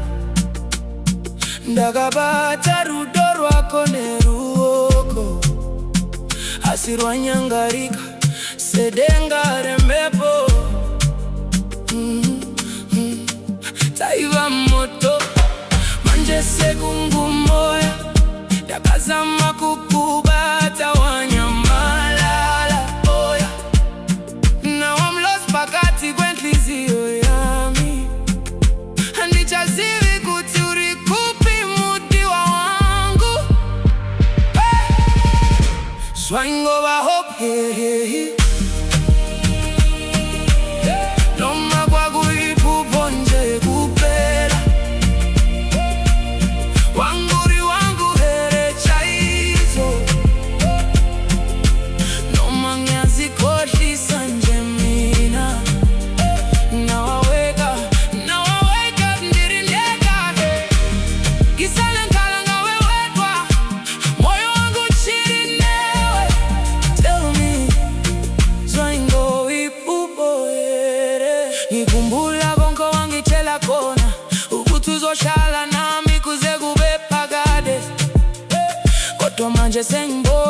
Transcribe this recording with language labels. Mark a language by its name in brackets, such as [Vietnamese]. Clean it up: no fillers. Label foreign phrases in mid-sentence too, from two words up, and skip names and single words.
[Shona] Ndakabata rudo rwako neruoko, asi rwanyangarika sedenga rembepo. Taiva moto manje sekungumoya, ndakazama kukubata wanyamalala. [English] Oya, now I'm lost pakati [Zulu] kwenhliziyo yami. [Shona] Handichazivi kuti uri kupi mudiwa wangu. Zvaingova hope, [Zulu] noma kwaku Iphupho nje kupera. [Shona] Wanguri wangu here chaizo, [Zulu] noma ngiyazikhohlisa nje mina. [English] Now I wake up [Shona] ndiri ndeka, [Zulu] ngisale ngikhala ngawe wedwa, [Shona] moyo wangu uchiri newe. [English] Tell me, [Shona] Zvaingova Iphupho here. [Zulu] Ngikhumbula konke wangitshela khona, ukuthi uzohlala nami kuze kube phakade. Kodwa manje